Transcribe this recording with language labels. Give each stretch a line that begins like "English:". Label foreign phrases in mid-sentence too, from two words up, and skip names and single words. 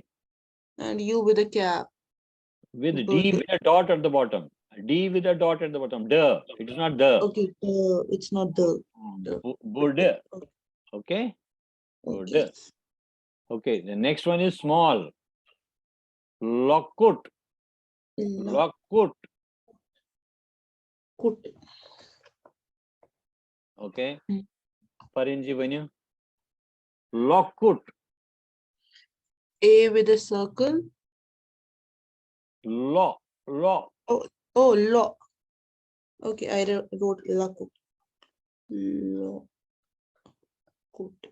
English: and you with a cap. With D Bud. with a dot at the bottom. D with a dot at the bottom. The. It is not the. Okay, it's not the. Bud. Okay. Good. Okay. Okay. The next one is small. Lokut. Lokut. Kut. Okay. Farinji, when you Lokut. A with a circle. Law. Oh, law. Okay, I wrote lakut. Law. Kut.